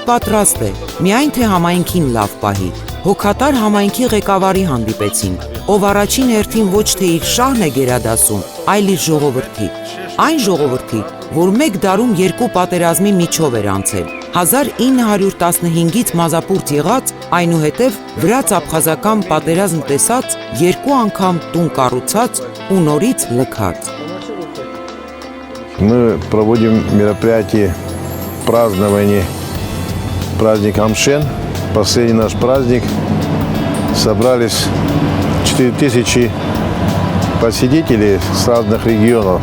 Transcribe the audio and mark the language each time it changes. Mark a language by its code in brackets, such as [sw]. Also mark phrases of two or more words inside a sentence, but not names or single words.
[hy] պատրաստ է, միայն թե համայնքին լավ պահի։ Հոգատար համայնքի ղեկավարի հանդիպեցինք, ով առաջին հերթին ոչ թե իր շահն է գերադասում, այլ իր ժողովրդի։ Այն ժողովրդի, որ մեկ դարում երկու պատերազմի միջով էր անցել, 1915-ից մազապուրտ եղած, այնուհետև վրաց աբխազական պատերազմ տեսած, երկու անգամ տուն կառուցած ու նորից լքած։ [ru] Мы проводим мероприятие празднования праздник Амшен. Последний наш праздник. Собрались 4000 посетителей с разных регионов.